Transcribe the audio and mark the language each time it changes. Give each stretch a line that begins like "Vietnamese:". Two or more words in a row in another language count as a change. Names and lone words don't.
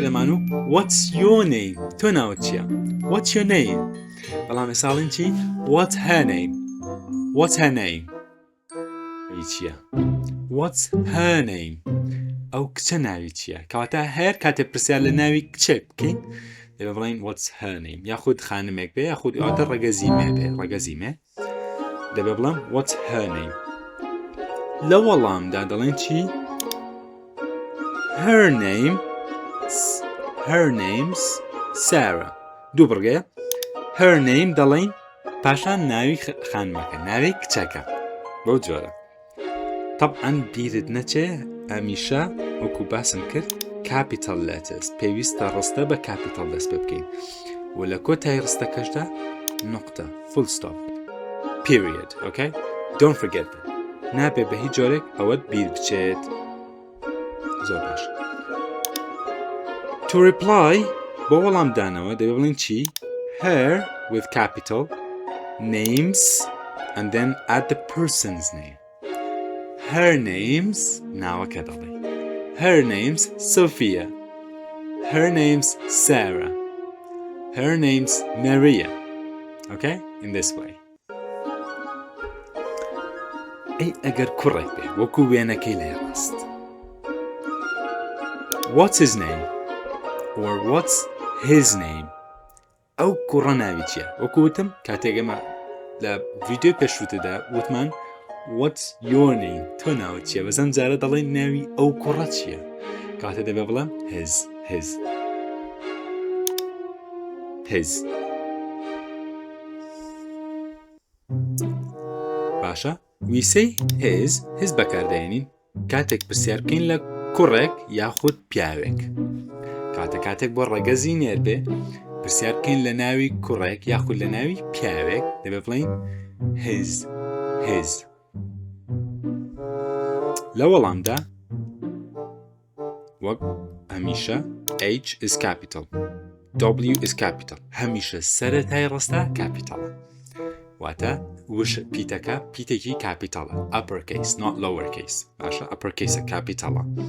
Central Kurdish: ئەمان و
English: what's your name
Central Kurdish: تۆ ناوت چییە
English: what's your name
Central Kurdish: بەڵام ئێساڵین چی
English: what's her name what's her name
Central Kurdish: چییە
English: what's her name
Central Kurdish: ئەو کچە ناوی چییە کەواتە هەر کاتێ پرسیار لە ناوی کچێک بکەین دەبێت بڵین
English: what's her name
Central Kurdish: یاخود خانمێک بێ یاخود ئەواتە ڕەگەزیمێ بێ ڕەگەزیمێ دەبێت بڵێم
English: what's her name
Central Kurdish: لە وەڵامدا دەڵێن چی
English: her name's Sarah
Central Kurdish: دوو بڕگەیە
English: her name
Central Kurdish: دەڵێن پاشان ناوی خانمەکە ناوی کچەکە بەو جۆرە طبعا بیرت نەچێ ئەمیشە وەکو باسم کرد
English: capital letters
Central Kurdish: پێویستە ڕستە بە capital دەست پێ بکەین و لە کۆتای ڕستەکەشدا نقطە
English: full stop period okay don't forget that
Central Kurdish: نابێ بە هیچ جۆرێک ئەوەت بیر بچێت زۆر باش
English: to reply
Central Kurdish: بۆ وەڵامدانەوە دەبێت بڵین چی
English: her with capital names and then add the person's name her name's
Central Kurdish: ناوەکە دەڵێ
English: her name's Sophia her name's Sarah her name's Maria okay in this way
Central Kurdish: ئەی ئەگەر کوڕێک بێ وەکو وێنەکەی لە ڕاست
English: what's his name or what's his name
Central Kurdish: ئەو کوڕە ناوی چییە وەکو وتم کاتێک ئەمە لە ڤیدیۆ پێشووتدا وتمان
English: what's your name
Central Kurdish: تۆ ناوت چییە بەزەم جارە دەڵێن ناوی ئەو کوڕە چییە کاتە دەبێ بڵێم his باشە
English: we say his
Central Kurdish: بەکاردێنین کاتێک پرسیار بکەین لە کوڕێک یاخود پیاوێک کاتێک بۆ ڕەگەزی نێر بێ پرسیار بکەین لە ناوی کوڕێک یاخود لە ناوی پیاوێک دەبێ بڵین his لە وەڵامدا وەک هەمیشە
English: H is capital W is capital
Central Kurdish: هەمیشە سەرەتای ڕستە کاپیتاڵە واتە وش پیتەکە پیتێکی کاپیتاڵە
English: upper case not lower case
Central Kurdish: باشە
English: upper case
Central Kurdish: کاپیتاڵە